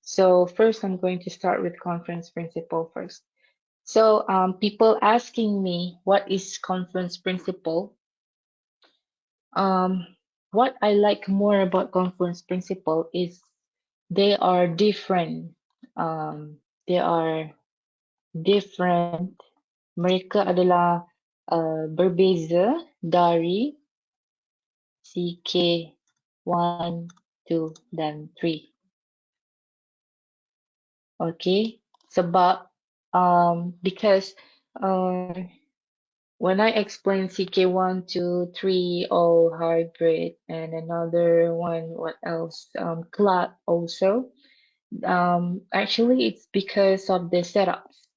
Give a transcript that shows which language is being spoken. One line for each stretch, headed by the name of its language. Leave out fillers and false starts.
English: So first, I'm going to start with Confluence principle first. So people asking me what is Confluence principle. Um, what I like more about Confluence principle is they are different. They are different.
Malay: Mereka adalah berbeza dari CK 1, 2, dan 3.
English: Okay, sebab because uh, when I explain CK 1, 2, 3, all hybrid, and another one, what else? Cloud also. Actually, it's because of the setups.